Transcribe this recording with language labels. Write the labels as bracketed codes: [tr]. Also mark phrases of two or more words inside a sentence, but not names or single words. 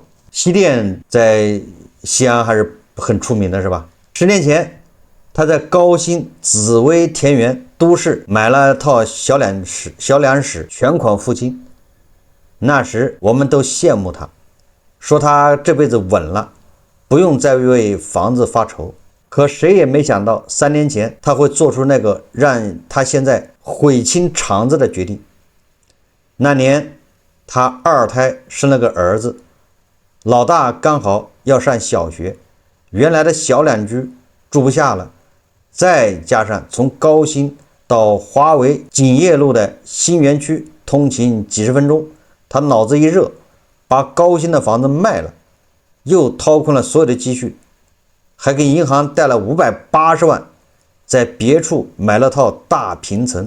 [zh] 西電在西安還是很出名的，是吧？10年前，他在高新紫薇田園都市買了套小兩室，全款付清。那時我們都羨慕他。說他這輩子穩了，不用再為房子發愁。可誰也沒想到，3年前他會做出那個讓他現在悔青腸子的決定。那年他2胎生了個兒子，老大剛好要上小學，原來的小兩居住不下了，再加上從高新到華為景業路的新園區通勤幾十分鐘，他腦子一熱，把高新的房子賣了，又掏空了所有的積蓄，還給銀行貸了580萬，在別處買了套大平層。